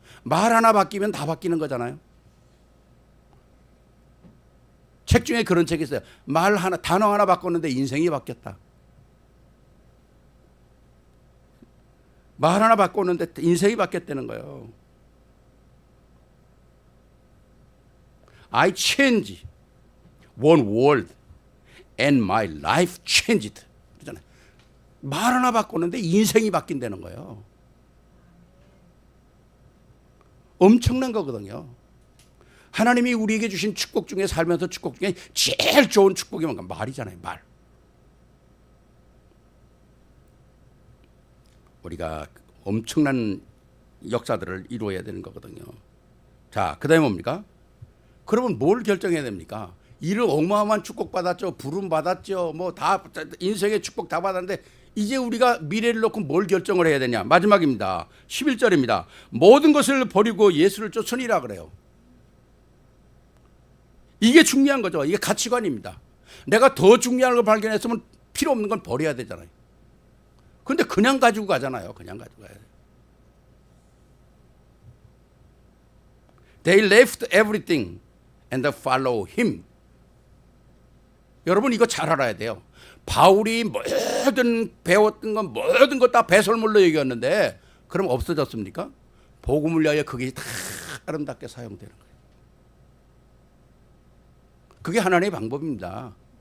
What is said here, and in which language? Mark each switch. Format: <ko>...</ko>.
<ko>말 하나 바뀌면 다 바뀌는 거잖아요. 책 중에 그런 책이 있어요. 단어 하나 바꿨는데 인생이 바뀌었다. 말 하나 바꿨는데 인생이 바뀌었다는 거예요.</ko> <en>I changed one word and my life changed.</en> <ko>그러잖아요. 말 하나 바꿨는데 인생이 바뀐다는 거예요. 엄청난 거거든요. 하나님이 우리에게 주신 축복 중에 살면서 축복 중에 제일 좋은 축복이 뭔가 말이잖아요. 말. 우리가 엄청난 역사들을 이루어야 되는 거거든요. 자, 그 다음에 뭡니까? 그러면 뭘 결정해야 됩니까? 이를 어마어마한 축복 받았죠. 부름 받았죠. 뭐 다 인생의 축복 다 받았는데 이제 우리가 미래를 놓고 뭘 결정을 해야 되냐? 마지막입니다. 11절입니다. 모든 것을 버리고 예수를 쫓으니라 그래요. 이게 중요한 거죠. 이게 가치관입니다. 내가 더 중요한 걸 발견했으면 필요 없는 건 버려야 되잖아요. 근데 그냥 가지고 가잖아요. 그냥 가지고 가야 돼.</ko> <en>They left everything and follow him.</en> <ko>여러분 이거 잘 알아야 돼요. 바울이 모든 배웠던 건 모든 것 다 배설물로 얘기했는데 그럼 없어졌습니까? 복음을 위하여 그게 다 아름답게 사용되는 거예요. 그게 하나님의 방법입니다.</ko>